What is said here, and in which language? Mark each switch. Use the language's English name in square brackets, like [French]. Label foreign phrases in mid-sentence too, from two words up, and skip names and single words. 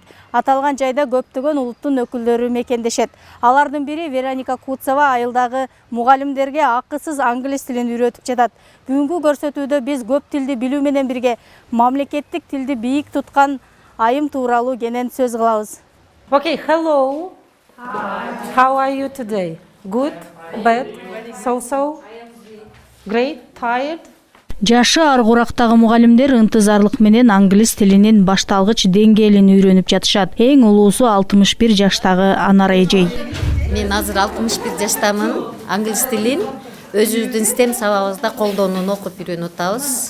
[Kyrgyz] Аталган жайда көптөгөн улуттун өкүлдөрү мекендешет. Алардын бири Вероника Куцова айылдагы мугалимдерге акысыз англис тилин үйрөтүп жатат. Бүгүнкү көрсөтүүдө биз көп тилди билүү менен бирге мамлекеттик тилди бийик туткан айым тууралуу кенен сөз кылабыз. [English] Okay, hello. Hi. How are you today? Good? Bad? So? Great? Tired? [Kyrgyz] Жашы аргурактагы мугалимдер ынтызарлык менен англис тилинин башталгыч деңгээлин үйрөнүп жатышат. Эң улуусу 61 жаштагы Анар эжей. Мен азыр 61 жаштамын. Англис тилин өзүбүздүн STEM сабагыбызда колдонууну окуп үйрөнүп атабыз.